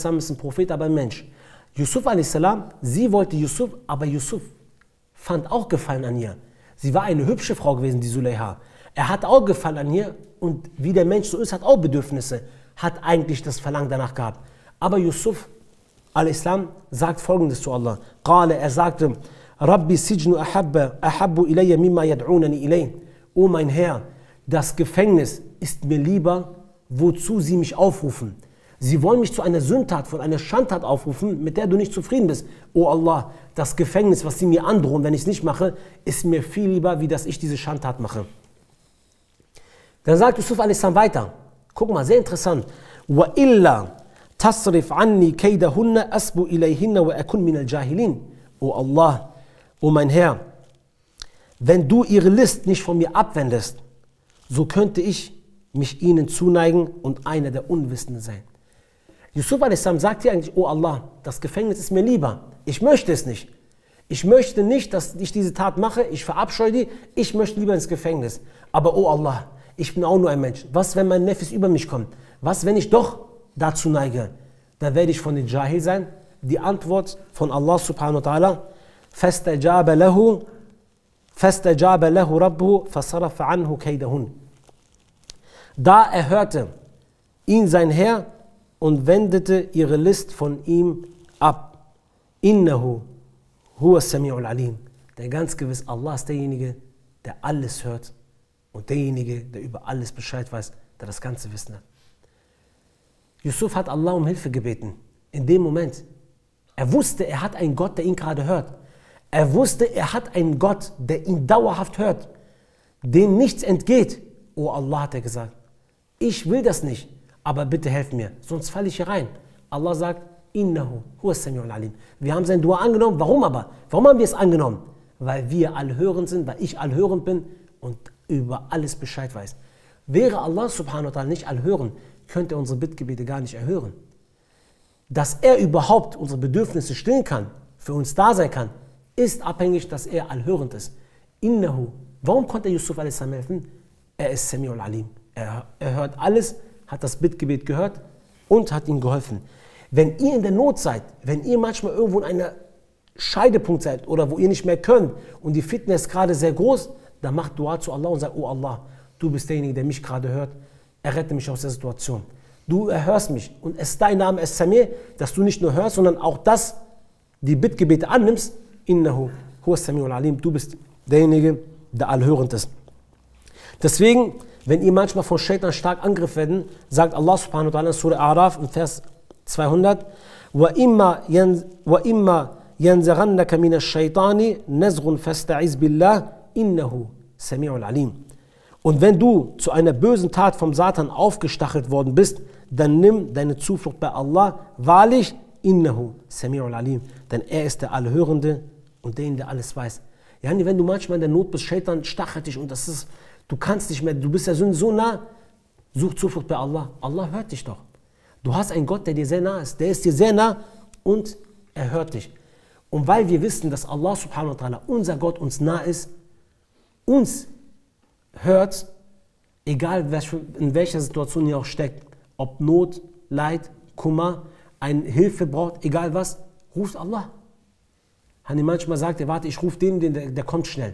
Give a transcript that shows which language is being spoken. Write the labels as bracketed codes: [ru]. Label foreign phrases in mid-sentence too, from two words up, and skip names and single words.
[de] ist ein Prophet, aber ein Mensch. Yusuf a.s., sie wollte Yusuf, aber Yusuf fand auch Gefallen an ihr. Sie war eine hübsche Frau gewesen, die Suleiha. Er hat auch Gefallen an ihr und wie der Mensch so ist, hat auch Bedürfnisse, hat eigentlich das Verlangen danach gehabt. Aber Yusuf a.s. sagt Folgendes zu Allah. Er sagte, [ar] رب السجن أحب إلي مما يدعونني إليه. [de] O mein Herr, das Gefängnis ist mir lieber, wozu sie mich aufrufen. Sie wollen mich zu einer Sündtat, von einer Schandtat aufrufen, mit der du nicht zufrieden bist. O Allah, das Gefängnis, was sie mir androhen, wenn ich es nicht mache, ist mir viel lieber, wie dass ich diese Schandtat mache. Dann sagt Yusuf a.s. weiter. Guck mal, sehr interessant. [ar] وإلا تصرف عني كيدهن أصب إليهن وأكن من الجاهلين. [de] O Allah, o mein Herr, wenn du ihre List nicht von mir abwendest, so könnte ich mich ihnen zuneigen und einer der Unwissenden sein. Yusuf a.s. sagt hier eigentlich, oh Allah, das Gefängnis ist mir lieber. Ich möchte es nicht. Ich möchte nicht, dass ich diese Tat mache. Ich verabscheue die. Ich möchte lieber ins Gefängnis. Aber oh Allah, ich bin auch nur ein Mensch. Was, wenn mein Neffe über mich kommt? Was, wenn ich doch dazu neige? Dann werde ich von den Jahil sein. Die Antwort von Allah [ar] سبحانه وتعالى, فَاسْتَجَابَ لَهُ رَبُّهُ فَصَرَفَ عَنْهُ كَيْدَهُنْ. [de] Da erhörte ihn sein Herr und wendete ihre List von ihm ab. [ar] إنه هو السميع العليم. [de] Denn ganz gewiss, Allah ist derjenige, der alles hört und derjenige, der über alles Bescheid weiß, der das ganze Wissen hat. Yusuf hat Allah um Hilfe gebeten. In dem Moment. Er wusste, er hat einen Gott, der ihn gerade hört. Er wusste, er hat einen Gott, der ihn dauerhaft hört, dem nichts entgeht. Oh Allah, hat er gesagt, ich will das nicht, aber bitte helf mir, sonst falle ich hier rein. Allah sagt, [ar] إنه هو السميع العليم. [de] Wir haben sein Dua angenommen. Warum aber? Warum haben wir es angenommen? Weil wir allhörend sind, weil ich allhörend bin und über alles Bescheid weiß. Wäre Allah [ar] سبحانه وتعالى [de] nicht allhörend, könnte er unsere Bittgebete gar nicht erhören. Dass er überhaupt unsere Bedürfnisse stillen kann, für uns da sein kann, ist abhängig, dass er allhörend ist. Innahu. Warum konnte Yusuf a.s. helfen? Er ist [ar] سميع عليم. [de] Er hört alles, hat das Bittgebet gehört und hat ihm geholfen. Wenn ihr in der Not seid, wenn ihr manchmal irgendwo in einem Scheidepunkt seid oder wo ihr nicht mehr könnt und die Fitna ist gerade sehr groß, dann macht Dua zu Allah und sagt, oh Allah, du bist derjenige, der mich gerade hört, errette mich aus der Situation. Du erhörst mich und es ist dein Name, es ist Samir, dass du nicht nur hörst, sondern auch das, die Bittgebete annimmst. [ar] إنه هو السميع العليم. [de] Du bist derjenige, der allhörend ist. Deswegen, wenn ihr manchmal von Shaitan stark angegriffen werden, sagt Allah [ar] سبحانه وتعالى [de] in Surah A'raf im Vers 200, [ar] وَإِمَّا يَنْزَغَنَّكَ مِنَ الشَّيْطَانِ نَزْغٌ فَاسْتَعِذْ بِاللَّهِ إِنَّهُ سَمِيعٌ عَلِيمٌ. [de] Und wenn du zu einer bösen Tat vom Satan aufgestachelt worden bist, dann nimm deine Zuflucht bei Allah. Wahrlich, [ar] إنه سميع عليم. [de] Denn er ist der Allhörende und derjenige, der alles weiß. Ja, wenn du manchmal in der Not bist, Shaitan stachelt dich und das ist, du kannst nicht mehr, du bist der Sünde so nah, such Zuflucht bei Allah. Allah hört dich doch. Du hast einen Gott, der dir sehr nah ist. Der ist dir sehr nah und er hört dich. Und weil wir wissen, dass Allah [ar] سبحانه وتعالى, [de] unser Gott, uns nah ist, uns hört, egal in welcher Situation ihr auch steckt, ob Not, Leid, Kummer, eine Hilfe braucht, egal was, ruft Allah. Hani manchmal sagt er, warte, ich rufe den, der kommt schnell.